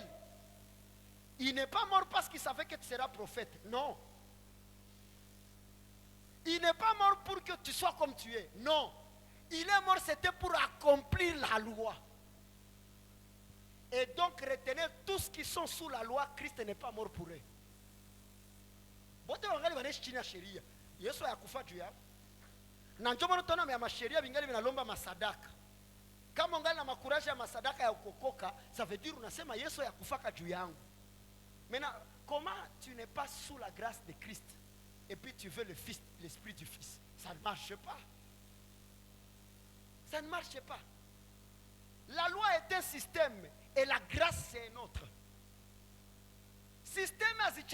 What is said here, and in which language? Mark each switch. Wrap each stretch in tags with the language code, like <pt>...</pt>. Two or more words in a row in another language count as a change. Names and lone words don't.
<fr>Il n'est pas mort parce qu'il savait que tu seras prophète. Non. Il n'est pas mort pour que tu sois comme tu es. Non. Il est mort, c'était pour accomplir la loi. Et donc, retenez tous qui sont sous la loi, Christ n'est pas mort pour eux.</fr> <sw>Yesu hakufa juu yao. Na ndio maana tunaona ya masheria vingali vinalomba masadaka. Kama ungali na makuraji ya masadaka ya ukokoka,</sw> <fr>ça veut dire</fr> <sw>unasema Yesu hakufaka juu yangu.</sw> <fr>Maintenant, comment tu n'es pas sous la grâce de Christ et puis tu veux le Fils, l'Esprit du Fils? Ça ne marche pas. Ça ne marche pas. La loi est un système et la grâce c'est un autre.</fr>